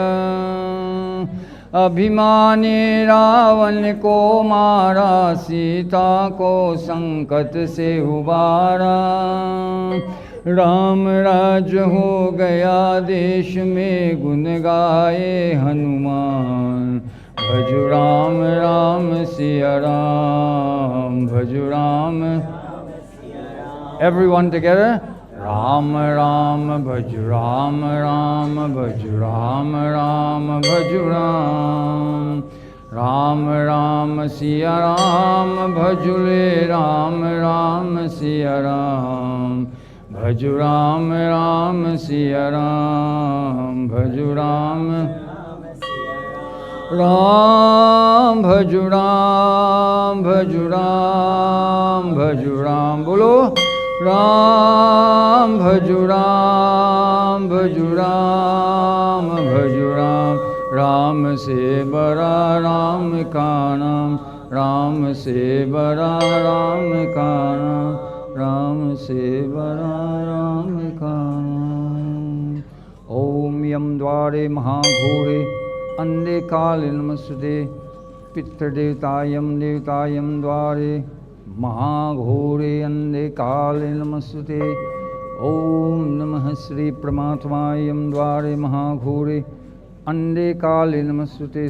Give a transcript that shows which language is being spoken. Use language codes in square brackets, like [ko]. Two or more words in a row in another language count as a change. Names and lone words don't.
[hi] अभिमानी रावण को मारा सीता को संकट से उबारा। राम राज हो गया देश में गुण गाए हनुमान। भजु राम राम सिया राम भजु राम। [en] Everyone together. [hi] राम राम भजु राम राम भजु राम राम भजु राम राम राम सिया राम भजुले राम राम सिया राम भजु राम राम सिया राम भजु राम राम भजु राम भजु राम भजु राम Bhaju Ram। बोलो राम भजु राम भजु राम भजु राम। राम से बड़ा राम का नाम, राम से बड़ा राम का नाम, राम से बड़ा राम का नाम। [sa] ओम यम द्वारे महाघोरे अंधे काले नमस्ते। पितृदेवतायम देवतायम द्वारे महाघोरे अंधे काले नमस्ते। ओम नमः श्री परमात्मायम द्वारे महाघोरे अंधे काले नमस्ते।